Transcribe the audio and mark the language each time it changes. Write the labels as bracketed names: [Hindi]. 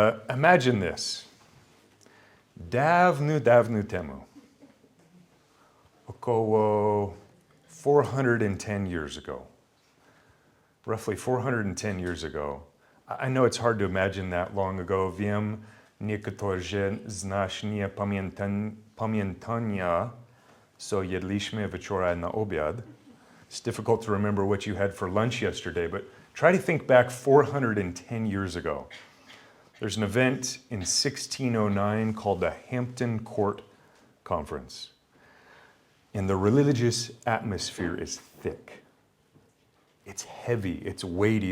[English] Imagine this. [Polish] Dawno temu, około [English] 410 years ago, roughly 410 years ago. I know it's hard to imagine that long ago. [Polish] Wiem, niektórzy z nas nie pamiętają, co jedliśmy wczoraj na obiad. [English] It's difficult to remember what you had for lunch yesterday, but try to think back 410 years ago. There's an event in 1609 called the Hampton Court Conference. And the religious atmosphere is thick. It's heavy, it's weighty.